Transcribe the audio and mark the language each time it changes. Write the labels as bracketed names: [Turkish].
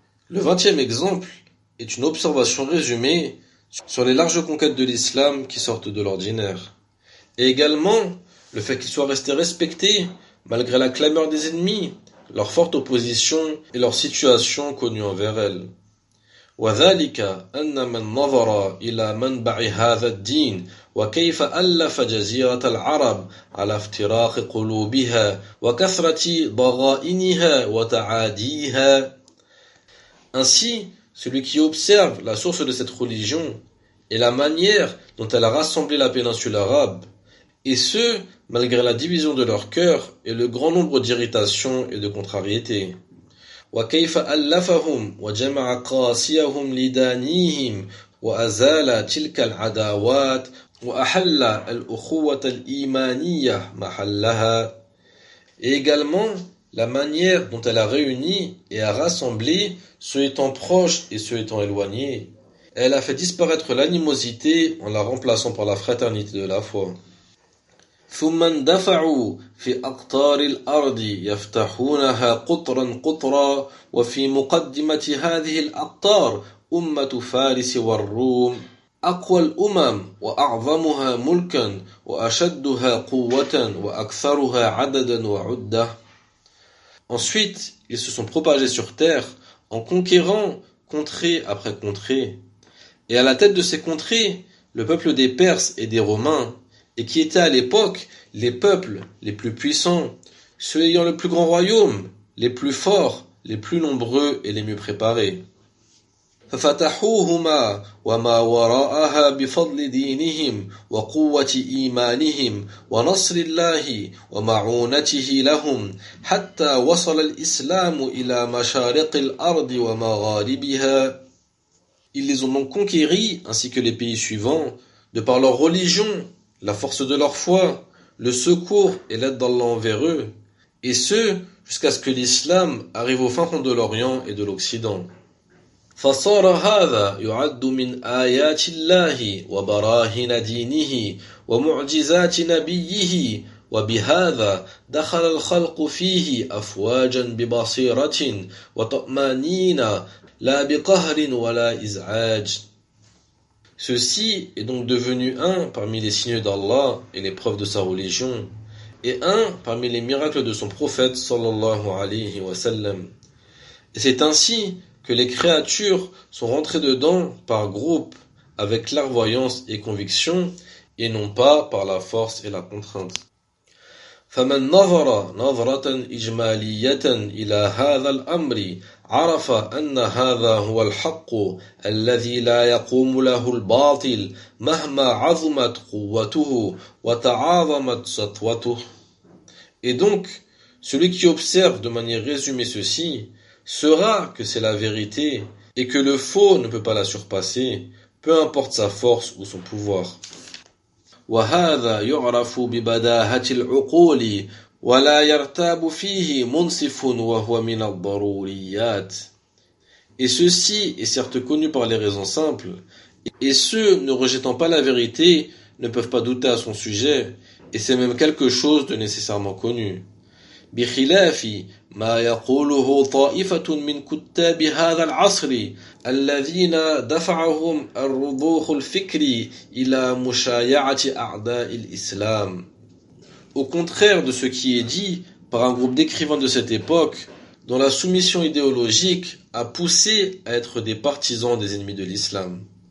[French] Le 20e exemple est une observation résumée sur les larges conquêtes de l'islam qui sortent de l'ordinaire. Et également, le fait qu'ils soient restés respectés malgré la clameur des ennemis, leur forte opposition et leur situation connue envers elles. [Arabic] وذلك أن من نظر إلى منبع هذا الدين وكيف ألف جزيرة العرب على افتراق قلوبها وكثرة ضغائنها وتعاديها. [French] Ainsi, celui qui observe la source de cette religion et la manière dont elle a rassemblé la péninsule arabe, et ce, malgré la division de leur cœur et le grand nombre d'irritations et de contrariétés. [Arabic] وكيف ألفهم وجمع قاسيهم لدانيهم وأزال تلك العداوات وأحل الأخوة الإيمانية محلها. [French] Et également, la manière dont elle a réuni et a rassemblé ceux étant proches et ceux étant éloignés. Elle a fait disparaître l'animosité en la remplaçant par la fraternité de la foi. [Arabic] ثم اندفعوا في أقطار الأرض يفتحونها قطرا قطرا وفي مقدمة هذه الأقطار أمة فارس والروم أقوى الأمم وأعظمها ملكا وأشدها قوة وأكثرها عددا وعدة. [French] Ensuite, ils se sont propagés sur terre en conquérant contrée après contrée. Et à la tête de ces contrées, le peuple des Perses et des Romains, et qui étaient à l'époque les peuples les plus puissants, ceux ayant le plus grand royaume, les plus forts, les plus nombreux et les mieux préparés. [Arabic] ففتحوهما وما وراءها بفضل دينهم وقوة إيمانهم ونصر الله ومعونته لهم حتى وصل الإسلام إلى مشارق الأرض ومغاربها. [French] Ils les ont donc conquéris ainsi que les pays suivants de par leur religion, la force de leur foi, le secours et l'aide d'Allah envers eux, et ce jusqu'à ce que l'islam arrive au fin fond de l'Orient et de l'Occident. [Arabic] فصار هذا يعد من آيات الله وبراهين دينه ومعجزات نبيه وبهذا دخل الخلق فيه أفواجا ببصيرة وطمأنينة لا بقهر ولا إزعاج. [French] Ceci est donc devenu un parmi les signes d'Allah et les preuves de sa religion, et un parmi les miracles de son prophète sallallahu alayhi wa sallam. Et c'est ainsi que les créatures sont rentrées dedans par groupe, avec clairvoyance et conviction, et non pas par la force et la contrainte. [Arabic] فَمَنْ نَظَرَ نَظْرَةً إِجْمَالِيَّةً إِلَى هَذَا الْأَمْرِ عَرَفَ أَنَّ هَذَا هُوَ الْحَقُّ الَّذِي لَا يَقُومُ لَهُ الْبَاطِلُ مَهْمَا عَظُمَتْ قُوَّتُهُ وَتَعَاظَمَتْ سَطْوَتُهُ. [French] Et donc, celui qui observe de manière résumée ceci, sera que c'est la vérité, et que le faux ne peut pas la surpasser, peu importe sa force ou son pouvoir. [Arabic] وهذا يعرف ببداهة العقول ولا يرتاب فيه منصف وهو من الضروريات. [French] Et ceci est certes connu par les raisons simples, et ceux ne rejetant pas la vérité ne peuvent pas douter à son sujet, et c'est même quelque chose de nécessairement connu. [Arabic] بخلاف ما يقوله طائفة من كتاب هذا العصر الذين دفعهم الرضوخ الفكري إلى مشايعة أعداء الإسلام. [French] Au contraire de ce qui est dit par un groupe d'écrivains de cette époque, dont la soumission idéologique a poussé à être des partisans des ennemis de l'islam.